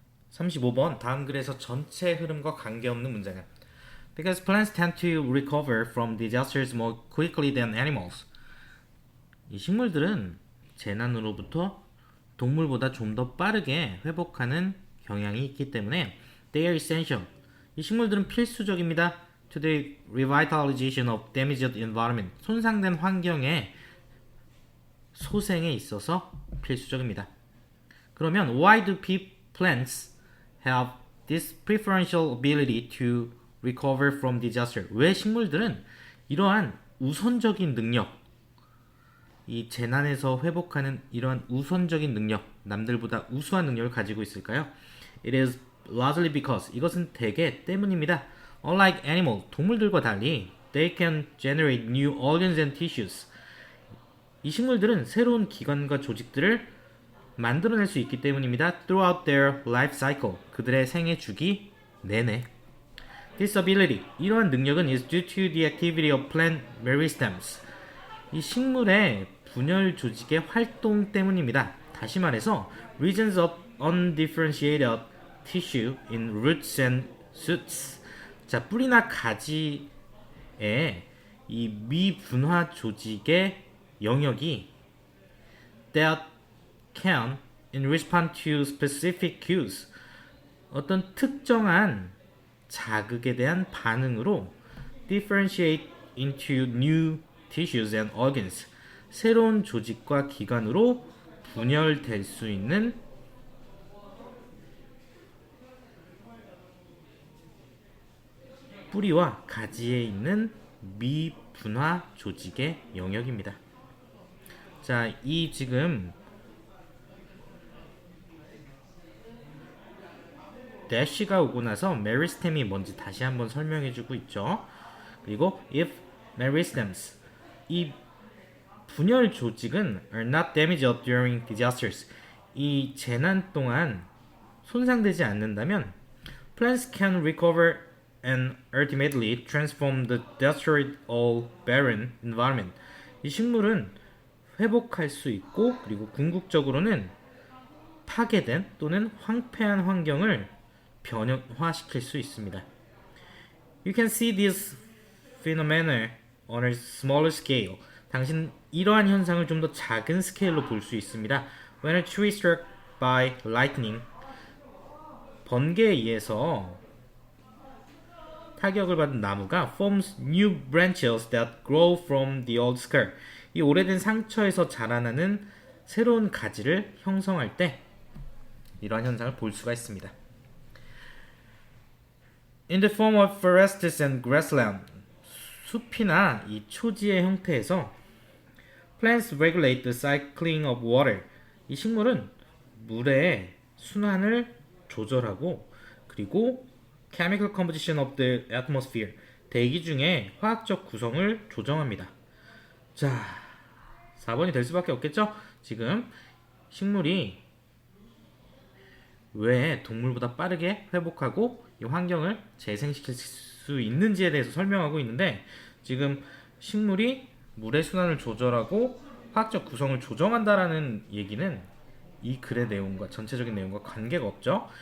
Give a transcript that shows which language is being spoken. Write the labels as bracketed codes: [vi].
[ko] 35번 다음 글에서 전체 흐름과 관계없는 문장은 [en] Because plants tend to recover from disasters more quickly than animals. [ko] 이 식물들은 재난으로부터 동물보다 좀 더 빠르게 회복하는 경향이 있기 때문에 [en] they are essential. [ko] 이 식물들은 필수적입니다. [en] To the revitalization of damaged environment. [ko] 손상된 환경의 소생에 있어서 필수적입니다. [en] 그러면 why do plants have this preferential ability to recover from disaster? [ko] 왜 식물들은 이러한 우선적인 능력, 이 재난에서 회복하는 이러한 우선적인 능력, 남들보다 우수한 능력을 가지고 있을까요? [en] It is largely because [ko] 이것은 대개 때문입니다. [en] Unlike animal, [ko] 동물들과 달리 [en] they can generate new organs and tissues. [ko] 이 식물들은 새로운 기관과 조직들을 만들어낼 수 있기 때문입니다. [en] Throughout their life cycle, [ko] 그들의 생애 주기 내내. [en] This ability, [ko] 이러한 능력은 [en] is due to the activity of plant meristems. [ko] 이 식물의 분열 조직의 활동 때문입니다. 다시 말해서 [en] regions of undifferentiated tissue in roots and shoots. [ko] 자, 뿌리나 가지에 이 미분화 조직의 영역이 [en] that can, in response to specific cues, [ko] 어떤 특정한 자극에 대한 반응으로 [en] differentiate into new tissues and organs, [ko] 새로운 조직과 기관으로 분열될 수 있는 뿌리와 가지에 있는 미분화 조직의 영역입니다. 자, 이 지금 대시가 오고 나서 메리스템이 뭔지 다시 한번 설명해주고 있죠. [en] 그리고 if meristems, [ko] 이 분열 조직은 [en] are not damaged during disasters, [ko] 이 재난 동안 손상되지 않는다면 [en] plants can recover and ultimately transform the destroyed or barren environment. [ko] 이 식물은 회복할 수 있고 그리고 궁극적으로는 파괴된 또는 황폐한 환경을 변화시킬 수 있습니다. [en] You can see this phenomena on a smaller scale. [ko] 당신 이러한 현상을 좀 더 작은 스케일로 볼 수 있습니다. [en] When a tree struck by lightning, [ko] 번개에 의해서 타격을 받은 나무가 [en] forms new branches that grow from the old scar. [ko] 이 오래된 상처에서 자라나는 새로운 가지를 형성할 때 이러한 현상을 볼 수가 있습니다. [en] In the form of forests and grassland, [ko] 숲이나 이 초지의 형태에서 [en] plants regulate the cycling of water. [ko] 이 식물은 물의 순환을 조절하고 그리고 [en] chemical composition of the atmosphere, [ko] 대기 중의 화학적 구성을 조정합니다. 자, 4번이 될 수밖에 없겠죠? 지금 식물이 왜 동물보다 빠르게 회복하고 이 환경을 재생시킬 수 있는지에 대해서 설명하고 있는데, 지금 식물이 물의 순환을 조절하고 화학적 구성을 조정한다라는 얘기는 이 글의 내용과 전체적인 내용과 관계가 없죠.